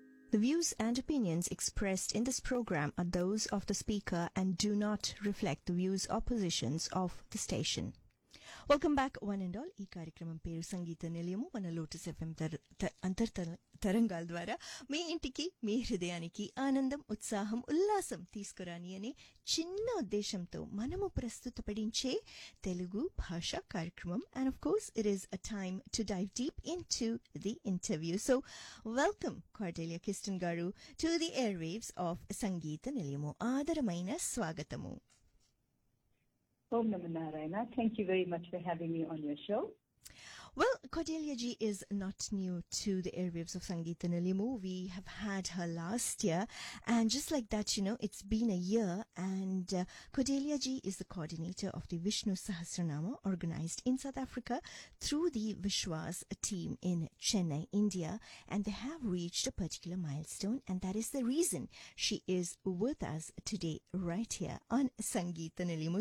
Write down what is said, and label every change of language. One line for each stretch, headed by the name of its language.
English: The views and opinions expressed in this program are those of the speaker and do not reflect the views or positions of the station. Welcome back, one and all.
Telugu: ఈ కార్యక్రమం పేరు సంగీత నిలయము. మన lotus FM అంతర్తరంగాల ద్వారా మీ ఇంటికి మీ హృదయానికి ఆనందం, ఉత్సాహం, ఉల్లాసం తీసుకురాని అనే చిన్న ఉద్దేశంతో మనము ప్రస్తుతపడించే తెలుగు భాష కార్యక్రమం.
English: And of course it is a time to dive deep into the interview. So welcome Cordelia Kiston గారు to the airwaves of Sangeetha Nilayamu.
Telugu: ఆదరమైన స్వాగతము.
Sanskrit: Om Namah Narayana.
English: Thank you very much for having me on your show. Well, Cordelia ji is not new to the airwaves of Sangeeta Nilayamu. We have had her last year, and just like that, you know, it's been a year. And Cordelia ji is the coordinator of the Vishnu Sahasranama organized in South Africa through the Vishwas team in Chennai, India, and they have reached a particular milestone, and that is the reason she is with us today right here on Sangeeta Nilayamu.